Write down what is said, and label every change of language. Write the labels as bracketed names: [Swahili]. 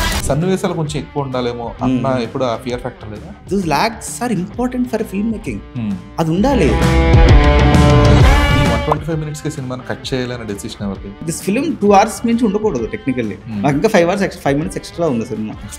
[Telugu] సన్నివేశాలు కొంచెం ఎక్కువ ఉండాలేమో అన్న ఎప్పుడు ఆ ఫియర్ ఫ్యాక్టర్ లేదా? [English] Those lags are important for film making. [Telugu] అది ఉండాలి. 125 minutes కి సినిమాని కట్ చేయాలనే డెసిషన్ ఎవరిది? దిస్ ఫిల్మ్ 2 hours మించి ఉండకూడదు టెక్నికల్లీ. నాకు ఇంకా 5 minutes ఎక్స్ట్రా ఉంది సినిమా.